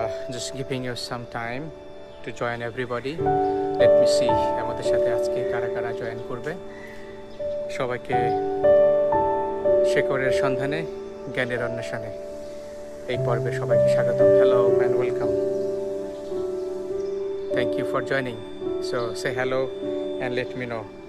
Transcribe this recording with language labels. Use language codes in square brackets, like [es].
[en] Just giving you some time to join everybody. Let me see [bn] আমাদের সাথে আজকে কারা কারা জয়েন করবে। সবাইকে শেকড়ের সন্ধানে জ্ঞানের অন্বেষণে এই পর্বে সবাইকে স্বাগতম। [en] Hello and welcome. Thank you for joining. So say hello and let me know.